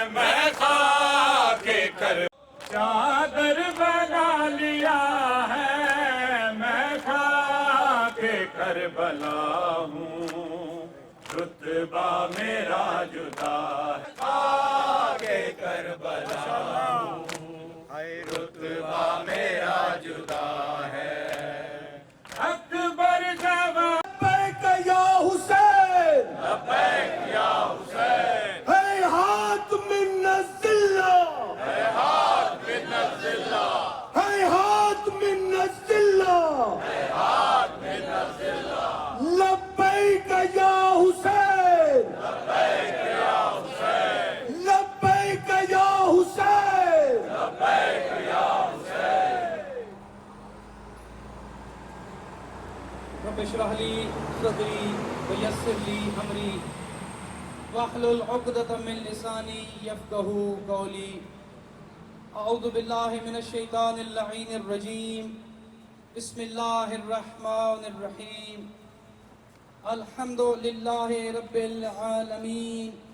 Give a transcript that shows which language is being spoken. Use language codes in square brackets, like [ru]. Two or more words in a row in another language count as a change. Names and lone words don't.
[ur] میں خاک کر چادر بنا لیا ہے میں خاک کربلا ہوں رتبہ میرا جدا ہے خاک کربلا ہوں رتبہ میرا جدا ہے اکبر [ar] جوان لبیک یا حسین لبیک یا حسین ہیہات من الذلہ ہیہات من الذلہ ہیہات من الذلہ ہیہات من الذلہ لبیک یا حسین لبیک یا حسین لبیک یا حسین لبیک یا حسین رب اشرح لي صدري ويسر لي امري واحلل عقدة من لساني يفقهوا قولي اعوذ بالله من الشيطان اللعين الرجيم بسم الله الرحمن الرحيم الحمد لله رب العالمين